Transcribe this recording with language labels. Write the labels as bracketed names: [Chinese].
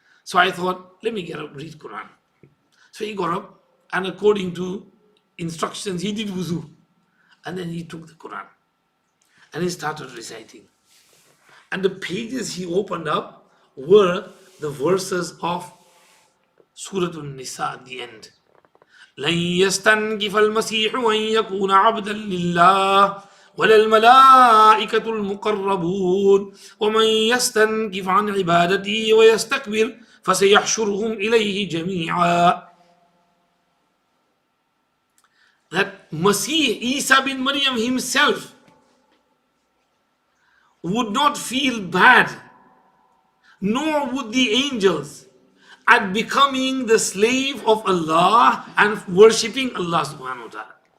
[English] So I thought, let me get up, read Quran. So he got up, and according to instructions, he did wuzu. And then he took the Quran and he started reciting. And the pages he opened up were the verses of Surah An-Nisa at the end. [Arabic] لن يستنكف المسيح أن يكون عبدا لله ولا الملائكة المقربون ومن يستنكف عن عبادته ويستكبر فسيحشرهم إليه جميعا. [English] That Masih Isa bin Maryam himself would not feel bad, nor would the angels, at becoming the slave of Allah and worshipping Allah subhanahu wa ta'ala.